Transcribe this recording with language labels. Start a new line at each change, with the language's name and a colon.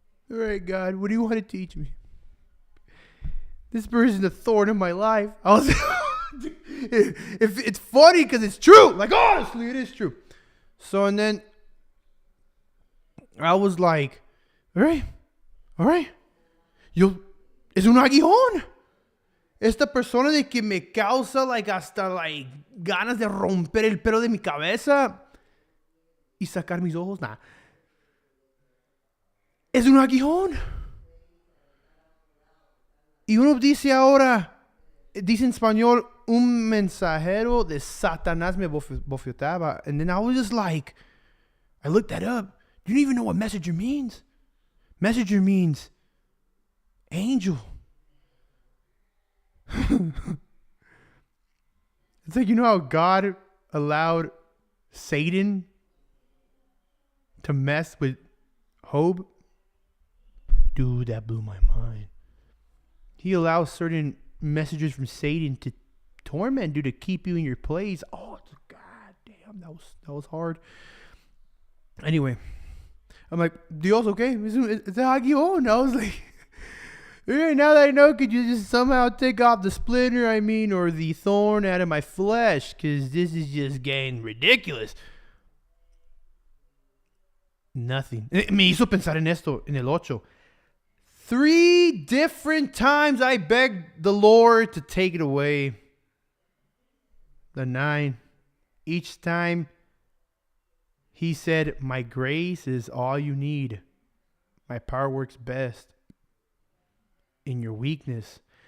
English: All right, God, what do you want to teach me? This person's a thorn in my life. I was, if it's funny because it's true. Like, honestly, it is true. So, and then I was like, all right.
Spanish: Es un aguijón. Esta persona de que me causa like hasta like ganas de romper el pelo de mi cabeza y sacar mis ojos. Nah. Es un aguijón. Y uno dice ahora, dice en español, un mensajero de Satanás me bofeteaba.
English: And then I was just like, I looked that up. You don't even know what messenger means. Messenger means angel. It's like, how God allowed Satan to mess with Job? Dude, that blew my mind. He allows certain messages from Satan to torment you, to keep you in your place. Oh, God damn, that was hard. Anyway, I'm like, Dios, okay? It's a aguijón. I was like, now that I know, could you just somehow take off the splinter, or the thorn out of my flesh? Because this is just getting ridiculous. Nothing.
Spanish: Me hizo pensar en esto, en el 8.
English: 3 different times I begged the Lord to take it away. The 9. Each time he said, my grace is all you need. My power works best in your weakness.